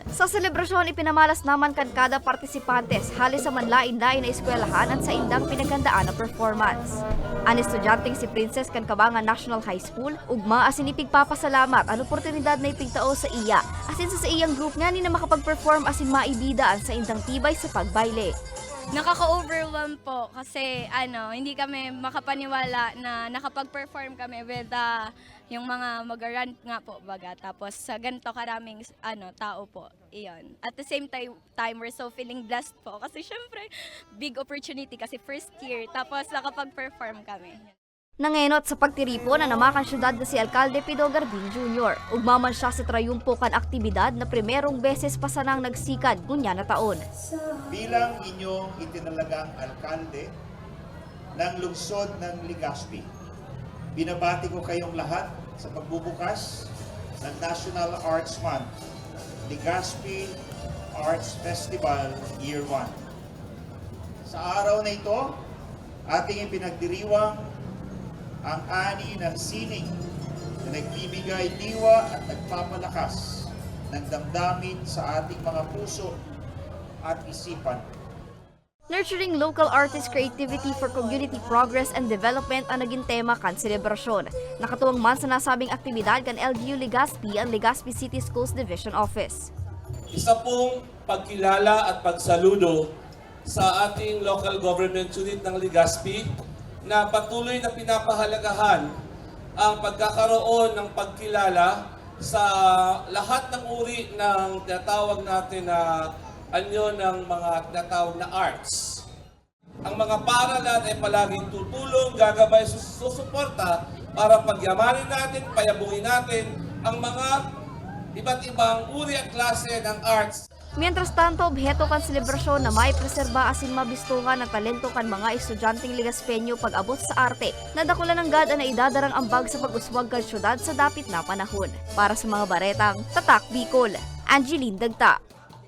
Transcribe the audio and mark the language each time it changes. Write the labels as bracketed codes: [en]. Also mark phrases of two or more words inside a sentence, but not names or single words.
[bik] Sa selebrasyon, ipinamalas naman kan kada partisipantes halis sa manlain-lain na eskwelahan at sa indang pinagandaan na performance. Ang estudyanteng si Princess kan Cabangan National High School, ugma asin ipigpapasalamat ang oportunidad na ipigtao sa iya. Asin sa iyang group nga ni na makapag-perform asin maibidaan sa indang tibay sa pagbayle. [tl] Nakaka-overwhelm po kasi hindi kami makapaniwala na nakapag-perform kami with yung mga mag-run nga po baga. Tapos sa ganito karaming tao po. [en] Iyon. At the same time, we're so feeling blessed [tl] po kasi syempre [en] big opportunity kasi first year [tl] tapos nakapag-perform kami. [bik] Nangenot sa pagtiripo na namakan syudad na si Alcalde Pido Garbin Jr. Ugmaman siya sa trayumpo kan aktibidad na primerong beses pa sanang nagsikad ngunya na taon. [tl] Bilang inyong itinalagang alkalde ng lungsod ng Legazpi, binabati ko kayong lahat sa pagbubukas ng National Arts Month, Legazpi Arts Festival Year 1. Sa araw na ito, ating ipinagdiriwang ang ani ng sining na nagbibigay diwa at nagpapalakas ng damdamin sa ating mga puso at isipan. [en] Nurturing local artist creativity for community progress and development [bik] ang naging tema kan selebrasyon. Nakatuwang man sa nasabing aktibidad kan LGU Legazpi ang Legazpi City Schools Division Office. [tl] Isa pong pagkilala at pagsaludo sa ating [en] local government unit [tl] ng Legazpi na patuloy na pinapahalagahan ang pagkakaroon ng pagkilala sa lahat ng uri ng tinatawag natin na anyo ng mga tinatawag na arts. Ang mga paaralan ay palaging tutulong, gagabay, susuporta para pagyamanin natin, payabungin natin ang mga iba't ibang uri at klase ng arts. [bik] Mientras tanto, obheto kan selebrasyon na may preserba asin mabistuhan ng talento kan mga estudyanteng Legazpeño pag-abot sa arte, nadakulan ng gada na idadarang ambag sa pag-uswag kan syudad sa dapit na panahon. Para sa mga baretang, Tatak Bicol, Angeline Dagta.